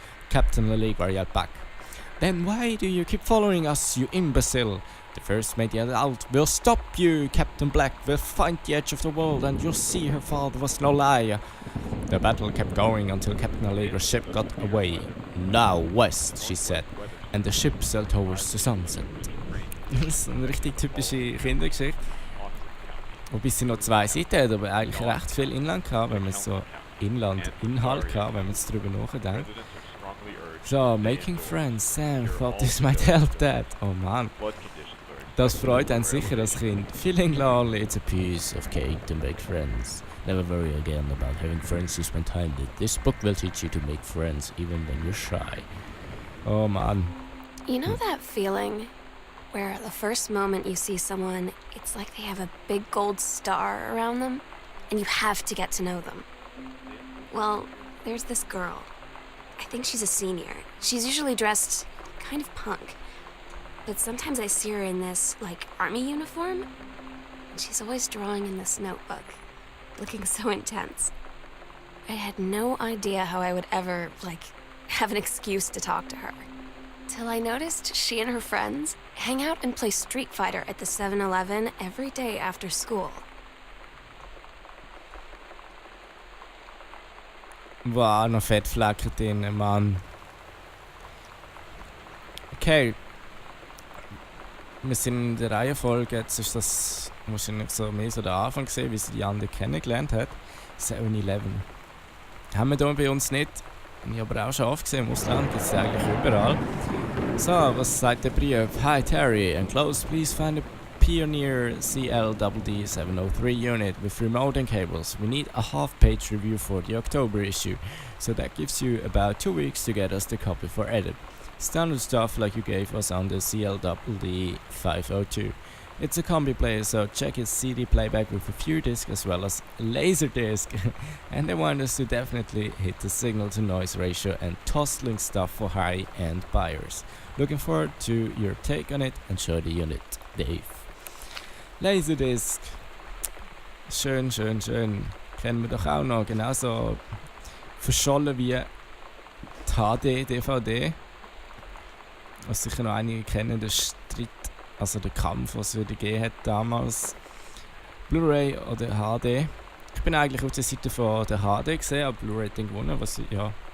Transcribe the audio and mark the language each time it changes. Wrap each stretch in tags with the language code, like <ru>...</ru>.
<en>Captain Allegra yelled back. Then why do you keep following us, you imbecile? The first mate yelled out, we'll stop you, Captain Black. We'll find the edge of the world, and you'll see her father was no liar. The battle kept going until Captain Allegra's ship got away. Now west, she said, and the ship sailed towards the sunset.</en> <de>Das ist eine richtig typische Kindergeschichte. Wobei sie noch 2 Seiten hat, aber eigentlich recht viel Inland gehabt, wenn man so Inhalt gehabt, wenn man jetzt drüber nachdenkt.</de> <en>So, making friends, Sam thought this might help that. Oh man.</en> <de>Das freut einen sicher als Kind.</de> <en>Feeling lonely, it's a piece of cake to make friends. Never worry again about having friends to spend time with. This book will teach you to make friends even when you're shy. Oh man. You know that feeling where the first moment you see someone, it's like they have a big gold star around them, and you have to get to know them? Well, there's this girl. I think she's a senior. She's usually dressed kind of punk. But sometimes I see her in this, like, army uniform, and she's always drawing in this notebook, looking so intense. I had no idea how I would ever, like, have an excuse to talk to her. Till I noticed she and her friends hang out and play Street Fighter at the 7-Eleven every day after school.</en> <de>Wow, noch Fettflecken drin, Mann. Okay. Wir sind in der Reihenfolge, jetzt ist das wahrscheinlich so mehr so der Anfang gesehen, wie sie die anderen kennengelernt hat. 7-Eleven. Haben wir hier bei uns nicht. Ich habe aber auch schon oft gesehen, im Ausland gibt es eigentlich überall. So, was sagt der Brief?</de> <en>Hi Terry, enclosed please find a Pioneer CLDD 703 unit with remote and cables. We need a half-page review for the October issue, so that gives you about 2 weeks to get us the copy for edit. Standard stuff like you gave us on the CLDD 502. It's a combi player, so check its CD playback with a few discs as well as Laserdisc. And they want us to definitely hit the signal to noise ratio and tossling stuff for high-end buyers. Looking forward to your take on it and show the unit, Dave.</en> <de>Laserdisc. Schön, schön, schön. Kennen wir doch auch noch. Genauso verschollen wie die HD-DVD. Was sicher noch einige kennen, der Streit, also der Kampf, was es wieder gegeben hat damals. Blu-ray oder HD. Ich bin eigentlich auf der Seite von der HD gesehen, aber Blu-ray hat dann gewonnen, was ja...</de>